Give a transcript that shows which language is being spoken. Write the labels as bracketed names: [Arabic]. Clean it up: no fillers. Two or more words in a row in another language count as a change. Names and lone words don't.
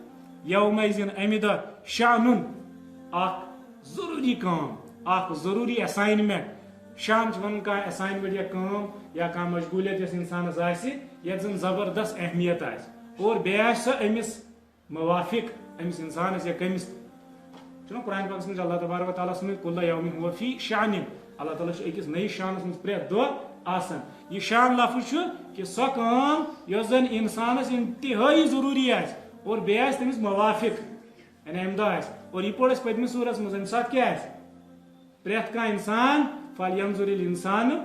[Kashmiri] یومئذٍ امہِ دۄہ شانُن اکھ ضروٗری کٲم اکھ ضروٗری ایساینمنٹ شان چھِ ونان کانٛہہ ایساینمنٹ یا کٲم یا کانٛہہ مشغوٗلیت یۄس انسانس آسہِ یتھ زن زبردست اہمیت آسہِ اور بیٚیہِ آسہِ سۄ أمِس موافق أمِس انسانس یا کٔمِس چھُنہ قرآنِ پاکس منٛز اللہ تبارک و تعالیٰ سٕنٛدِ [Arabic] کُلُّ یومٍ ہُوَ فی شانٍ [Kashmiri] اللہ تعالیٰ چھُ أکِس نٔیِس شانس منٛز پرٛٮ۪تھ دۄہ آسان یہِ شان لفظ چھُ کہ سۄ کٲم یۄس زن انسانس انتہٲیی ضروٗری آسہِ اور بیٚیہِ آسہِ تٔمِس موافق یعنی امہِ دۄہ آسہِ اور یہِ پوٚر اسہِ پٔتمِس سوٗرس منٛز امہِ ساتہٕ کیٛاہ آسہِ پرٛٮ۪تھ کانٛہہ انسان [Arabic] فلینظر الانسان